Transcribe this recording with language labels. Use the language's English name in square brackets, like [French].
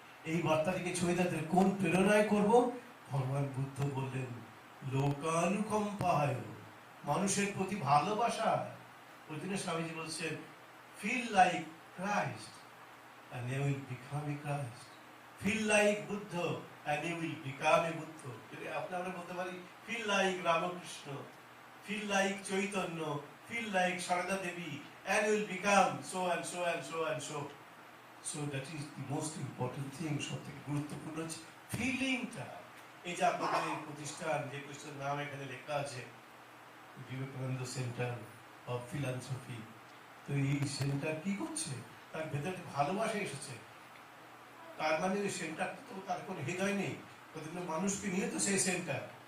[Bangla] এই বার্তাটিকে ছড়িয়ে দিতে কোন প্রেরণায় করব? ভগবান বুদ্ধ বললেন লোকানুকম্পায়, মানুষের প্রতি ভালোবাসা। [English] ওই জন্য স্বামীজি বলছেন feel like Christ and you will become a Christ. Feel like Buddha and you will become a Buddha. যদি আমরা বলতে পারি feel like Ramakrishna, feel like Chaitanya, feel like Sarada Devi, and you will become so and so and so and so. So that is the most important thing. [Bangla] সবথেকে গুরুত্বপূর্ণ হচ্ছে ফিলিংটা। এই যে আপনাদের এই প্রতিষ্ঠান, যে প্রতিষ্ঠানের নাম এখানে লেখা আছে বিবেকানন্দ সেন্টার অফ ফিলান্থ্রপি, তো এই সেন্টার কি করছে? তার ভেতরে ভালোবাসা এসেছে। তার মানে ওই সেন্টার তো তার কোনো হৃদয় নেই, কতগুলো মানুষকে নিয়ে তো সেই সেন্টার।